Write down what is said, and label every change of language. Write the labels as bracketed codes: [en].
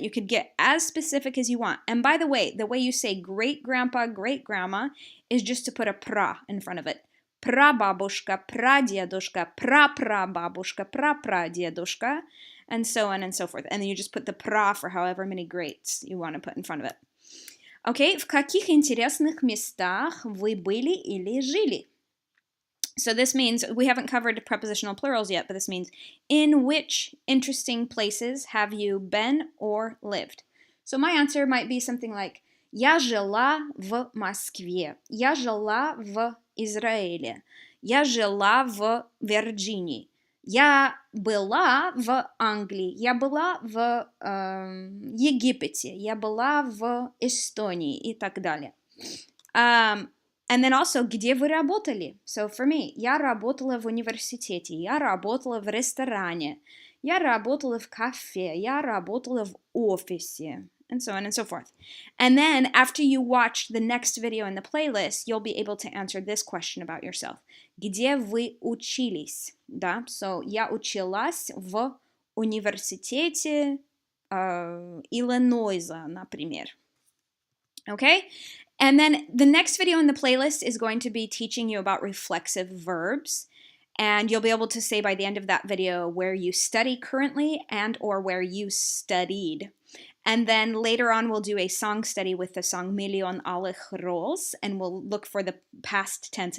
[en] You could get as specific as you want. And by the way you say great grandpa, great grandma is just to put a pra in front of it. [ru] Прабабушка, прадедушка, прапрабабушка, прапрадедушка, [en] and so on and so forth. And then you just put the pra for however many greats you want to put in front of it. Okay, [ru] в каких интересных местах вы были или жили? [en] So this means, we haven't covered prepositional plurals yet, but this means, in which interesting places have you been or lived? So my answer might be something like, [ru] я жила в Москве, я жила в Израиле, я жила в Вирджинии. Я была в Англии, я была в Египте, я была в Эстонии и так далее. [en] And then also, [ru] где вы работали? [en] So for me, [ru] я работала в университете, я работала в ресторане, я работала в кафе, я работала в офисе, [en] and so on and so forth. And then after you watch the next video in the playlist, you'll be able to answer this question about yourself. [ru] Где вы учились? Да, [en] so [ru] я училась в университете Иллинойса, например. [en] Okay? And then the next video in the playlist is going to be teaching you about reflexive verbs. And you'll be able to say by the end of that video where you study currently and or where you studied. And then later on, we'll do a song study with the song Miljon alle roos, and we'll look for the past tense.